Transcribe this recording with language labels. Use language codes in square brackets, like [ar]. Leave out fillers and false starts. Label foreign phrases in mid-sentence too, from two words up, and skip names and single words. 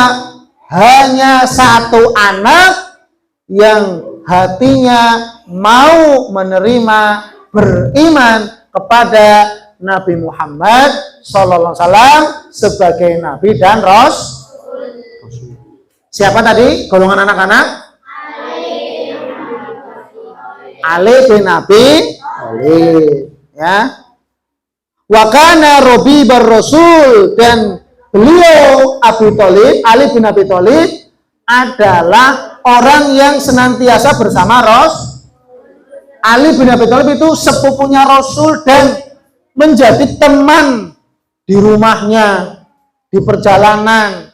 [id] Hanya satu anak yang hatinya mau menerima, beriman kepada Nabi Muhammad [ar] صلى الله عليه وسلم [id] sebagai nabi dan rasul. Siapa tadi golongan anak-anak? Ali bin Abi Thalib, ya. [ar] وكان ربيب الرسول, [id] dan beliau Abi Thalib, Ali bin Abi Thalib adalah orang yang senantiasa bersama Rasul. Ali bin Abi Thalib itu sepupunya Rasul dan menjadi teman di rumahnya, di perjalanan.